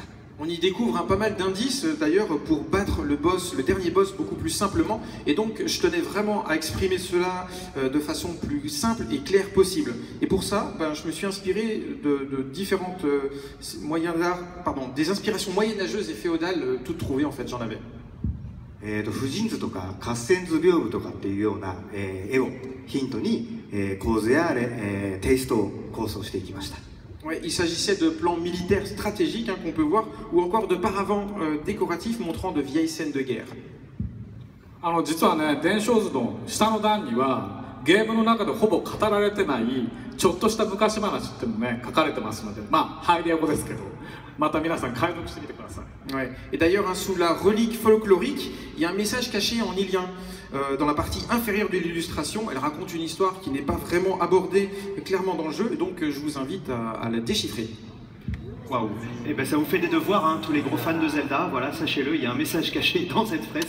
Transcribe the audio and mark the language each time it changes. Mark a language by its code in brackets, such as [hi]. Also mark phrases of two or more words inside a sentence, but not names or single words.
[fr] On y découvre pas mal d'indices d'ailleurs pour battre le boss, le dernier boss beaucoup plus simplement, et donc je tenais vraiment à exprimer cela de façon plus simple et claire possible. Et pour ça, je me suis inspiré de différentes moyens d'art, des inspirations moyenâgeuses et féodales toutes trouvées en fait, j'en avais. [ja] 婦人図とか合戦図屏風とかっていうような、絵をヒントに、構図やテイストを構想していきました。 [fr] Ouais, il s'agissait de plans militaires stratégiques qu'on peut voir, ou encore de paravents décoratifs montrant de vieilles scènes de guerre. [ja] 実はね、伝承図の下の段にはゲームの中でほぼ語られてないちょっとした昔話っていうのもね書かれてますので、まあハイリア語ですけど、また皆さん解読してみてください。 [fr] Ouais. Et d'ailleurs, sous la relique folklorique, il y a un message caché en ilien. Dans la partie inférieure de l'illustration, elle raconte une histoire qui n'est pas vraiment abordée clairement dans le jeu, et donc je vous invite à la déchiffrer. Waouh! Et ben ça vous fait des devoirs, hein, tous les gros fans de Zelda. Voilà, sachez-le, il y a un message caché dans cette fresque.